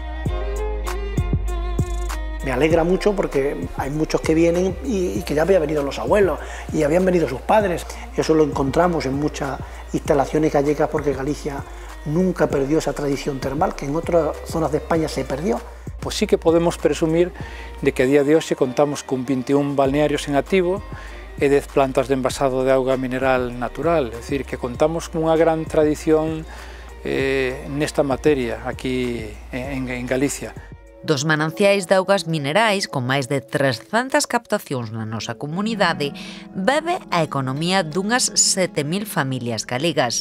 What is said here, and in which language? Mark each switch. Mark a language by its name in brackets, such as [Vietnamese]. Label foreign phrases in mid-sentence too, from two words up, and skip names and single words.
[Spanish] Me alegra mucho porque hay muchos que vienen y que ya habían venido los abuelos y habían venido sus padres. Eso lo encontramos en muchas instalaciones gallegas porque Galicia nunca perdió esa tradición termal que en otras zonas de España se perdió. Pues sí que podemos presumir de que [Galician] a día de hoxe contamos con 21 balnearios en activo e 10 plantas de envasado de auga mineral natural, é dicir, que contamos con unha gran tradición nesta materia aquí en Galicia. Dos mananciais de augas minerais con máis de 300 captacións na nosa comunidade bebe a economía dunhas 7.000 familias galegas.